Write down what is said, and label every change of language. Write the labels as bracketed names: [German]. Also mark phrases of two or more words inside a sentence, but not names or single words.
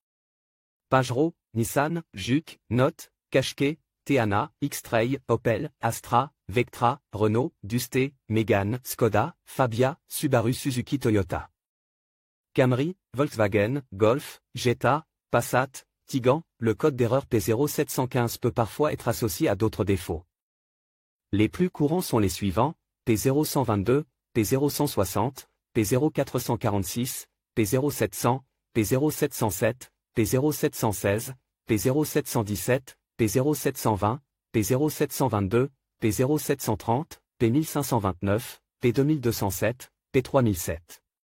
[French] Pajero, Nissan, Juke, Note, Qashqai, Teana, X-Trail, Opel, Astra, Vectra, Renault, Dusté, Mégane, Skoda, Fabia, Subaru, Suzuki, Toyota. Camry, Volkswagen, Golf, Jetta, Passat, Tiguan. Le code d'erreur P0715 peut parfois être associé à d'autres défauts. Les plus courants sont les suivants: P0122, P0160, P0446, P0700, P0707, P0716, P0717, P0720, P0722, P0730, P1529, P2207, P3007.